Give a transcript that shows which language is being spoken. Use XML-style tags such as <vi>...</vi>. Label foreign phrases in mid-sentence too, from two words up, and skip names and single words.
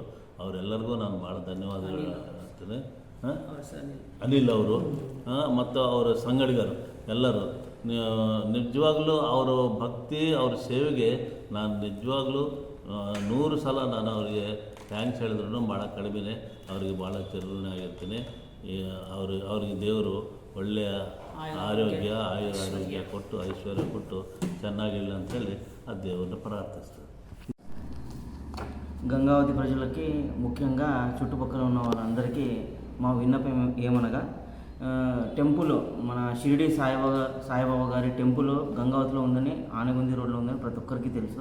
<kn>ಅವರೆಲ್ಲರಿಗೂ ನಾನು ಭಾಳ ಧನ್ಯವಾದಗಳು ಹೇಳ್ತೇನೆ. ಅನಿಲ್ ಅವರು ಮತ್ತು ಅವರ ಸಂಗಡಿಗರು ಎಲ್ಲರೂ ನಿಜವಾಗ್ಲೂ ಅವರು ಭಕ್ತಿ, ಅವ್ರ ಸೇವೆಗೆ ನಾನು ನಿಜವಾಗ್ಲೂ 100 ಸಲ ನಾನು ಅವರಿಗೆ ಥ್ಯಾಂಕ್ಸ್ ಹೇಳಿದ್ರು ಭಾಳ ಕಡಿಮೆನೇ. ಅವರಿಗೆ ಭಾಳ ಚಿರಋಣಿ ಆಗಿರ್ತೀನಿ. ಅವ್ರಿಗೆ ದೇವರು ಒಳ್ಳೆಯ ಆರೋಗ್ಯ ಕೊಟ್ಟು, ಐಶ್ವರ್ಯ ಕೊಟ್ಟು ಚೆನ್ನಾಗಿಲ್ಲ అంతేಳಿ</kn> <te>ఆ దేవుని ప్రార్థిస్తాను. గంగావతి ప్రజలకి ముఖ్యంగా చుట్టుపక్కల ఉన్న వాళ్ళందరికీ మా విన్నపం ఏమనగా, టెంపుల్ మన షిరిడి సాయిబాబా గారి టెంపుల్ గంగావతిలో ఉందని, ఆనగుంది రోడ్లో ఉందని ప్రతి ఒక్కరికి తెలుసు.</te>